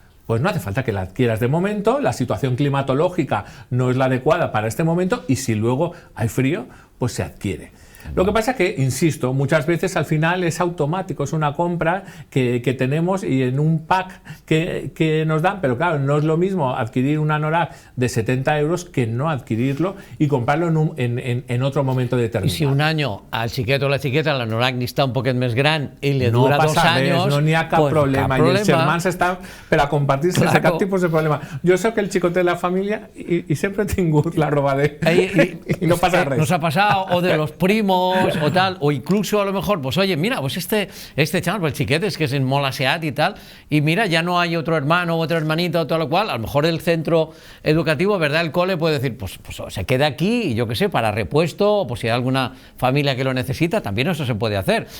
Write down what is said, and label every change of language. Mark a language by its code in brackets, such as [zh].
[es] Pues no hace falta que la adquieras de momento, la situación climatológica no es la adecuada para este momento y si luego hay frío, pues se adquiere. Lo que pasa es que, insisto, muchas veces al final es automático, es una compra que tenemos y en un pack que nos dan, pero claro, no es lo mismo adquirir un anorak de 70 euros que no adquirirlo y comprarlo en otro momento determinado. Y si un año [ca] al xiquet o la xiqueta l'anorak ni està un poquet més gran i li dura 2 anys... No n'hi ha cap problema. I els germans estan per a compartir sense cap tipus de problema. Jo soc el xicot de la família i sempre he tingut la roba i no pasa res. [es] Nos ha pasado, o de los primos, o tal, o incluso a lo mejor, pues oye, mira, pues este chaval, pues el chiquete es que es en Molaseat y tal, y mira, ya no hay otro hermano o otra hermanita o todo lo cual, a lo mejor el centro educativo, ¿verdad? El cole puede decir, pues se queda aquí, y yo qué sé, para repuesto, o pues si hay alguna familia que lo necesita, también eso se puede hacer.